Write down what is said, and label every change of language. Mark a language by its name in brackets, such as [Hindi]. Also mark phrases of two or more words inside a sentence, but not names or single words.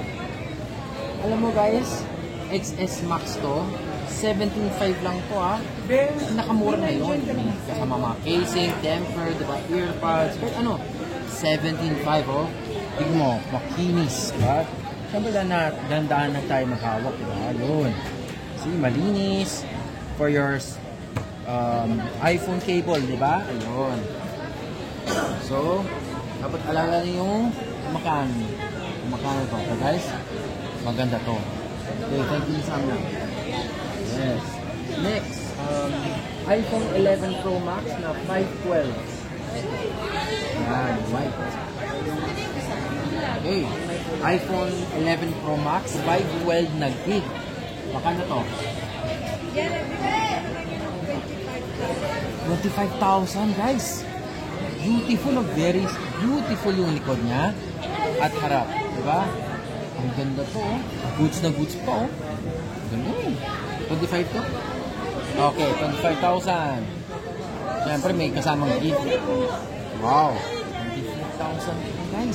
[Filipino] Alam mo guys, XS Max to, 17.5 lang to ha. Nakamura na yun. Kasama mga casing, temper, diba, earpods, kahit ano. 17.5 oh. Tignan mo, makinis. Diba? Siyempre na dandaan na tayo maghawak. Diba? Yun. See, malinis. [English] For your iPhone cable, diba? Ayun. [Filipino] So, dapat alala niyo yung makano to. [English] Okay guys? [Filipino] Maganda to. [English] Okay, thank you [Filipino] sa amin. [English] Yes. Next, iPhone 11 Pro Max na 512. [Filipino] Yan, white. Okay, iPhone 11 Pro Max 512 na gig. Baka na to? 25,000 guys. [English] Beautiful, very beautiful [Filipino] yung likod niya at harap, diba? Ang ganda to, oh. Goods na goods pa, oh. Ganun. 25 to? Okay, 25,000. Siyempre, may kasamang gift. Wow. 25,000 guys.